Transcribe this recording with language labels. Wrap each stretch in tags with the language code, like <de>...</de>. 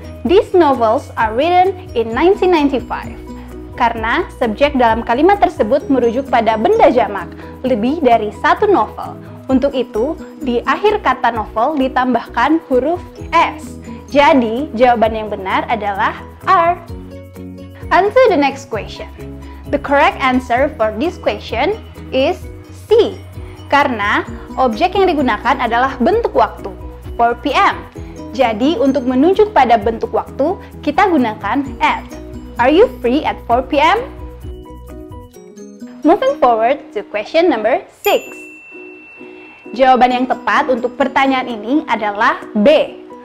<en>These novels are written in 1995.</en> <id>Karena subjek dalam kalimat tersebut merujuk pada benda jamak, lebih dari satu novel. Untuk itu, di akhir kata novel ditambahkan huruf s. Jadi, jawaban yang benar adalah are.</id> <en>On to the next question. The correct answer for this question is C.</en> <id>Karena objek yang digunakan adalah bentuk waktu, 4 p.m. Jadi, untuk menunjuk pada bentuk waktu, kita gunakan at.</id> <en>Are you free at 4 p.m.? Moving forward to question number 6.</en> <id>Jawaban yang tepat untuk pertanyaan ini adalah B.</id>